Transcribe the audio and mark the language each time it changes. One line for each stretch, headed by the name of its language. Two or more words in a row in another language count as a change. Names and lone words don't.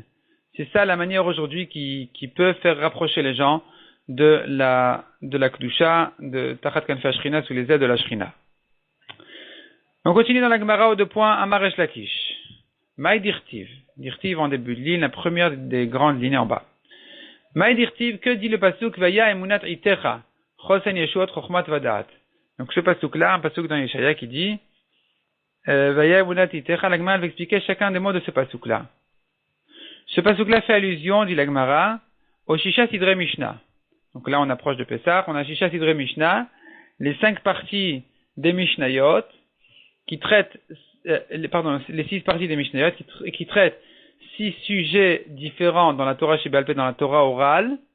French: C'est ça la manière aujourd'hui qui peut faire rapprocher les gens de la Kedusha, de
Hebrew: תחת כנפי שכינה,
French: sous les ailes de la Shrina. On continue dans la Gemara aux 2 points,
Aramaic: אמר ריש לקיש. מאי דכתיב.
French: Dirtiv en début de ligne, la première des grandes lignes en bas.
Aramaic: מאי דכתיב,
French: que dit le pasuk
Hebrew: והיה אמונת עתיך חוסן ישועות חכמת ודעת.
French: Donc ce pasuk-là, un pasuk dans Yeshaya qui dit
Hebrew: והיה אמונת עתיך,
French: la Gemara va expliquer chacun des mots de ce pasuk-là. Ce pasuk-là fait allusion, dit la Gemara, au
Hebrew: שישה סדרי משנה.
French: Donc là on approche de Pessah, on a
Hebrew: שישה סדרי משנה,
French: les 5 parties des Mishnayot, qui traitent, les 6 parties des Mishnayot, qui traitent 6 sujets différents dans la
Hebrew: תורה שבעל פה,
French: dans la Torah orale.